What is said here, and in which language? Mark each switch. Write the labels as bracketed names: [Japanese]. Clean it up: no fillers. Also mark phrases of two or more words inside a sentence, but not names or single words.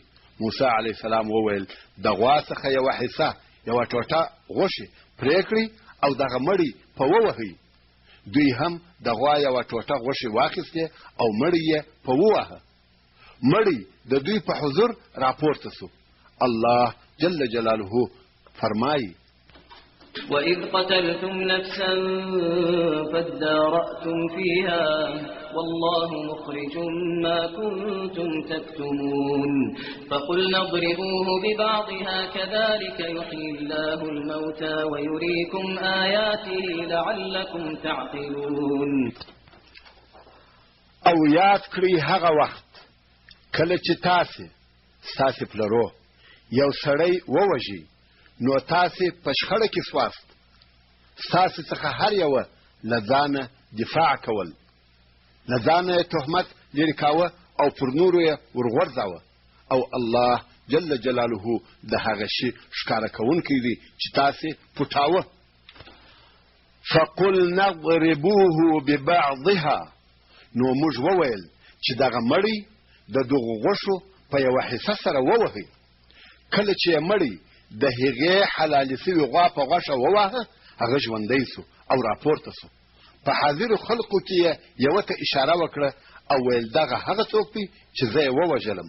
[Pashto] موسی [Arabic] علیه السلام [Pashto] وویل د غوا څخه یوه حصه یوه ټوټه غوښې پرې کړئ او دغه مړی په ووهئ. دوی هم د غوا یوه ټوټه غوښې واخیستې او مړی یې په ووهه. مړی د دوی په حضور راپورته سو. الله [Arabic] جل جلاله [Pashto] فرمایي [Arabic] وَإِذْ قَتَلْتُمْ نَفْسًا فَادَّارَأْتُمْ فِيهَا وَاللَّهُ مُخْرِجٌ مَا كُنتُمْ تَكْتُمُونَ فَقُلْنَا اضْرِبُوهُ بِبَعْضِهَا كَذَلِكَ يُحْيِي اللَّهُ الْمَوْتَى وَيُرِيكُمْ آيَاتِهِ لَعَلَّكُمْ تَعْقِلُونَ. [Pashto] او یاد کړئ هغه وخت کله چې تاسې پلرو یو سړی ووژي، نو تاسې په شخړه کې سواست. ستاسې څخه هر یوه له ځانه دفاع کول، له ځانه یې تهمت لرې کاوه او پر نورو یې ورغورځاوه. او الله [Arabic] جل جلاله [Pashto] د هغه شي ښکاره کوونکی دی چې تاسې پټاوه. [Arabic] فقلنا اضربوه ببعضها، [Pashto] نو موږ وویل چې دغه مړی د دغو غوښو په یوه حصه سره ووهئ. کله چې یې مړی د هغې حلالې سوي غوا په غوښه وواهه، هغه ژوندی سو او راپورته سو. په حاضرو خلقو کې یې یوه ته اشاره وکړه او ویل دغه هغه څوک دی چې زه یې ووژلم.